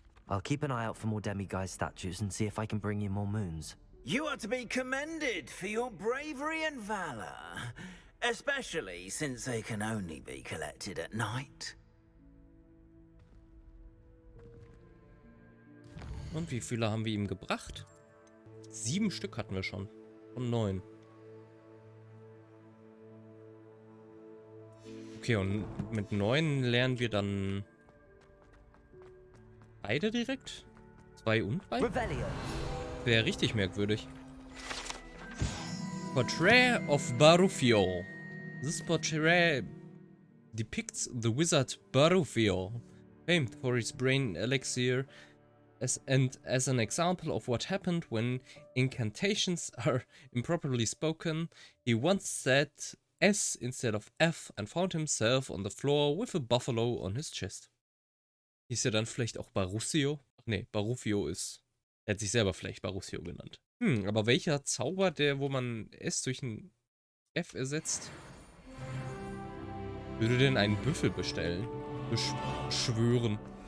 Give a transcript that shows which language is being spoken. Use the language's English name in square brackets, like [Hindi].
[English] I'll keep an eye out for more demiguise statues and see if I can bring you more moons. You are to be commended for your bravery and valor, especially since they can only be collected at night. [German] Und wie viele haben wir ihm gebracht? 7 Stück hatten wir schon. Von 9. Okay, und mit 9 lernen wir dann beide direkt? 2 und 3? Wäre richtig merkwürdig. [English] Portrait of Barufio. This portrait depicts the wizard Barufio, famed for his brain elixir, as an example of what happened when incantations are improperly spoken. He once said S instead of F and found himself on the floor with a buffalo on his chest. [German] Hieß er dann vielleicht auch Barufio? Ach nee, Barufio ist... Er hat sich selber vielleicht Barufio genannt. Aber welcher Zauber, wo man S durch ein F ersetzt, würde denn einen Büffel bestellen? Beschwören.